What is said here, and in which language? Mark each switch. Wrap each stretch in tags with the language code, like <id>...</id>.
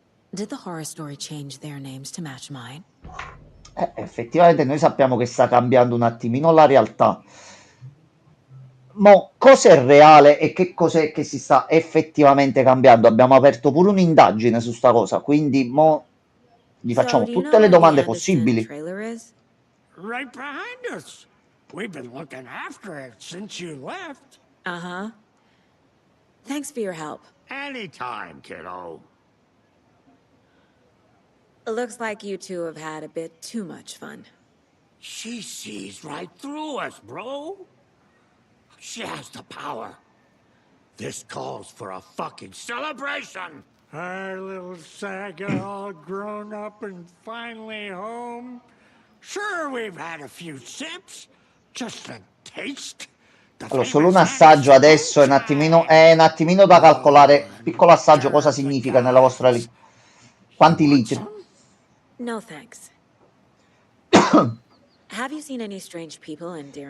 <en>Did the horror story change their names to match mine?</en> <it>Effettivamente noi sappiamo che sta cambiando un attimino la realtà. Ma cos'è reale e che cos'è che si sta effettivamente cambiando? Abbiamo aperto pure un'indagine su sta cosa, quindi mo gli facciamo tutte le domande possibili.</it> <en>Right behind us. We've been looking after it since you left. Uh-huh. Thanks for your help. Anytime, kiddo. Looks like you two have had a bit too much fun. She sees right through us, bro. She has the power. This calls for a fucking celebration. Our little Saga all grown up and finally home. Sure, we've had a few sips. Just a taste. The</en> <it>Allora, solo un assaggio adesso è un attimino da calcolare. Piccolo assaggio cosa significa nella vostra lingua. Quanti litri?</it> <en>No thanks. Have you seen any strange people in deer</en>